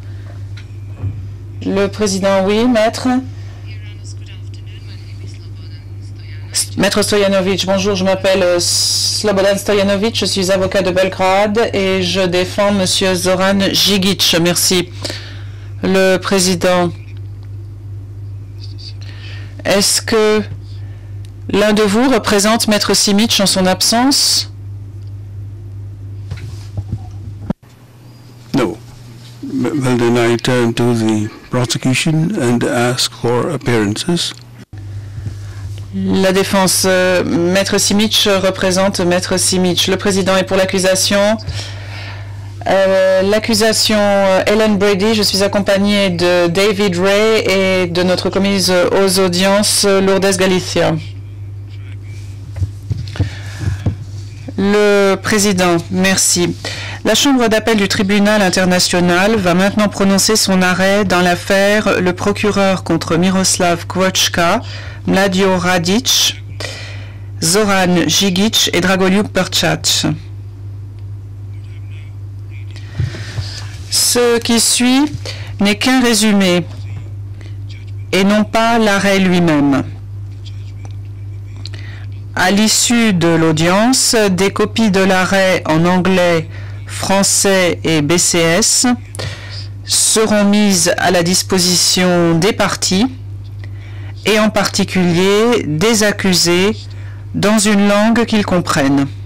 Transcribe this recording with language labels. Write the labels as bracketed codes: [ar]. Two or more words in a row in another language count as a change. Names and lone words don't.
[fr] Le Président, oui, Maître. Maître Stojanović, bonjour, je m'appelle Slobodan Stojanović, je suis avocat de Belgrade et je défends Monsieur Zoran Žigić. Merci. Le Président, est-ce que l'un de vous représente Maître Simic en son absence? [en] No. Well, then I turn to the prosecution and ask for appearances. [fr] La défense, Maître Simic représente Maître Simic. Le Président est pour l'accusation. L'accusation Ellen Brady, je suis accompagnée de David Ray et de notre commise aux audiences Lourdes Galicia. Le Président, merci. La Chambre d'appel du tribunal international va maintenant prononcer son arrêt dans l'affaire le procureur contre Miroslav Kvočka, Mlađo Radić, Zoran Žigić et Dragoljub Perčač. Ce qui suit n'est qu'un résumé et non pas l'arrêt lui-même. À l'issue de l'audience, des copies de l'arrêt en anglais, français et BCS seront mises à la disposition des parties et en particulier des accusés dans une langue qu'ils comprennent.